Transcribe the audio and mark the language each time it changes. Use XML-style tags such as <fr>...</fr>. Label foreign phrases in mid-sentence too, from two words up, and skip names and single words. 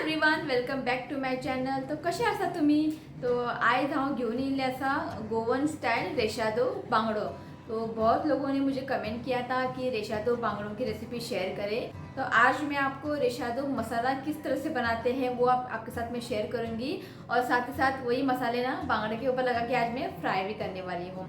<en>Everyone, welcome back to my channel.</en> <kok>तो कसे आसा तुम्ही? तो आज हांव घेऊन येयल्ले आसा</kok> <en>Goan style</en> <kok>रेशादो बांगड़ो.</kok> <hi>तो बहुत लोगों ने मुझे कमेंट किया था कि रेशादो बांगड़ों की रेसिपी शेयर करें. तो आज मैं आपको रेशादो मसाला किस तरह से बनाते हैं वो आपके साथ में शेयर करूंगी. और साथ ही साथ वही मसाले ना बांगड़े के ऊपर लगा के आज मैं फ्राई भी करने वाली हूँ.</hi>